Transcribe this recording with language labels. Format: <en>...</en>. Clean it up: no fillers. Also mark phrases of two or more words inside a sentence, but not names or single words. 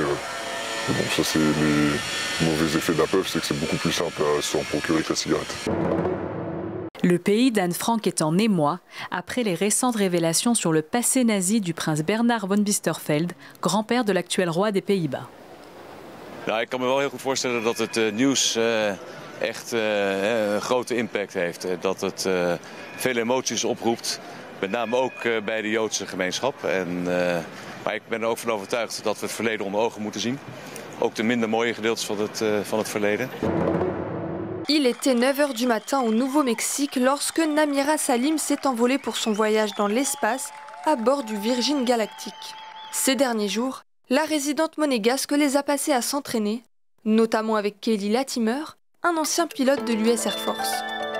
<fr>Bon, ça, c'est les mauvais effets de la puff, c'est que c'est beaucoup plus simple à s'en procurer que la cigarette. Le pays d'Anne Frank est en émoi après les récentes révélations sur le passé nazi du prince Bernard von Biesterfeld, grand-père de l'actuel roi des Pays-Bas.</fr> <nl>Nou, ik kan me wel heel goed voorstellen dat het nieuws echt een grote impact heeft. Dat het veel emoties oproept, met name ook bij de Joodse gemeenschap. Maar ik ben er ook van overtuigd dat we het verleden onder ogen moeten zien. Ook de minder mooie gedeeltes van het verleden.</nl> <fr>Il était 9h du matin au Nouveau-Mexique lorsque Namira Salim s'est envolée pour son voyage dans l'espace à bord du Virgin Galactic. Ces derniers jours, la résidente monégasque les a passés à s'entraîner, notamment avec Kelly Latimer, un ancien pilote de l'US Air Force.</fr>